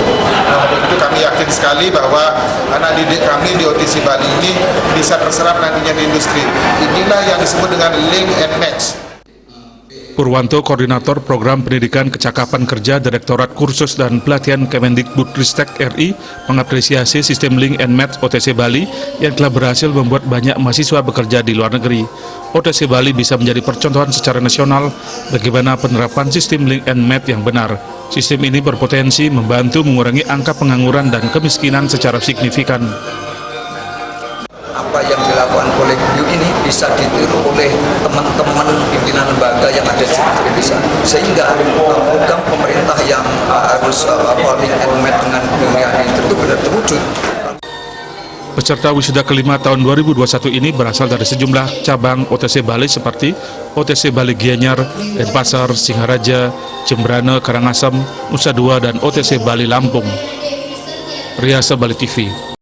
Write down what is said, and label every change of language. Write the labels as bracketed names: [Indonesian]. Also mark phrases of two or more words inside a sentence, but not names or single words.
[Indonesian] Nah, untuk itu kami yakin sekali bahwa anak didik kami di OTC Bali ini bisa terserap nantinya di industri. Inilah yang disebut dengan [English] link and match. [Indonesian] Purwanto, Koordinator Program Pendidikan Kecakapan Kerja Direktorat Kursus dan Pelatihan Kemendikbudristek RI, mengapresiasi sistem [English] link and match [Indonesian] OTC Bali yang telah berhasil membuat banyak mahasiswa bekerja di luar negeri. OTC Bali bisa menjadi percontohan secara nasional bagaimana penerapan sistem [English] link and match [Indonesian] yang benar. Sistem ini berpotensi membantu mengurangi angka pengangguran dan kemiskinan secara signifikan. Apa yang dilakukan oleh BIU ini bisa ditiru oleh teman-teman pimpinan lembaga yang ada di Indonesia, sehingga program pemerintah yang harus [English] link and match [Indonesian] dengan dunia ini tentu benar terwujud. Peserta wisuda kelima tahun 2021 ini berasal dari sejumlah cabang OTC Bali seperti OTC Bali Gianyar, Denpasar, Singaraja, Jembrane, Karangasem, Nusa Dua, dan OTC Bali Lampung. Riasa Bali TV.